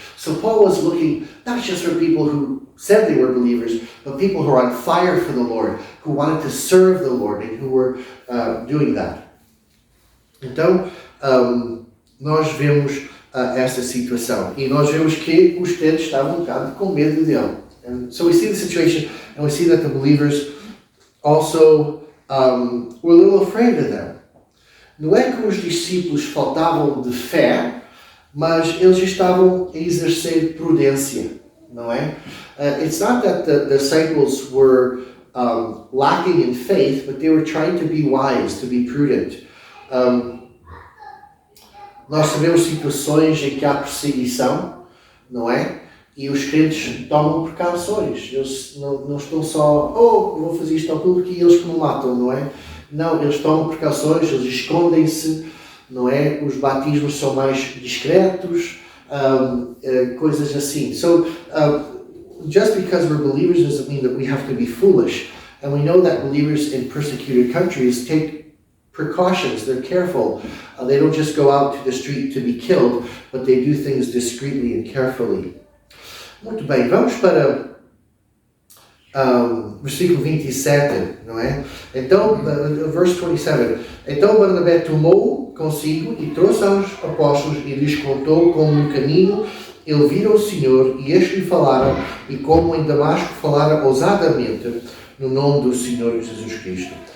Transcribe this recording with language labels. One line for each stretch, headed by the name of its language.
English: So Paul was looking not just for people who said they were believers, but people who were on fire for the Lord, who wanted to serve the Lord and who were doing that.
Portuguese: Então, nós vemos essa situação. E nós vemos que os crentes estavam um bocado com medo dele.
English: And so we see the situation, and we see that the believers also were a little afraid of them.
Portuguese: Não é que os discípulos faltavam de fé, mas eles estavam a exercer prudência, não é?
English: It's not that the disciples were lacking in faith, but they were trying to be wise, to be prudent.
Portuguese: Nós sabemos situações em que há perseguição, não é? E os crentes tomam precauções. Eles não estão só, vou fazer isto ao público e eles que me matam, não é? Não, eles tomam precauções, eles escondem-se, não é? Os batismos são mais discretos, coisas assim.
English: So, just because we're believers doesn't mean that we have to be foolish. And we know that believers in persecuted countries take precautions, they're careful. They don't just go out to the street to be killed, but they do things discreetly and carefully.
Portuguese: Muito bem, vamos para versículo 27, não é? Então,
English: verse 27.
Portuguese: Então Barnabé tomou consigo e trouxe aos apóstolos e lhes contou como no caminho ele vira o Senhor e este lhe falaram e como em Damasco falara ousadamente no nome do Senhor Jesus Cristo.